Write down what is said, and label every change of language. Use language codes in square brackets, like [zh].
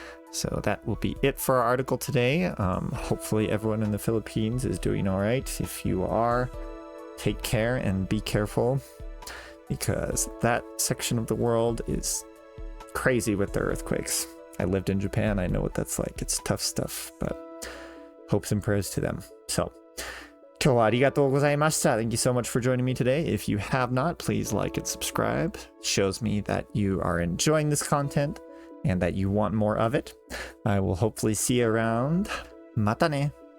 [en] So that will be it for our article today. Hopefully everyone in the Philippines is doing all right. If you are, take care and be careful, because that section of the world is crazy with the earthquakes. I lived in Japan. I know what that's like. It's tough stuff, but hopes and prayers to them. [ja] So, 今日はありがとうございました. [en] Thank you so much for joining me today. If you have not, please like and subscribe. It shows me that you are enjoying this content and that you want more of it. I will hopefully see you around. [ja] またね.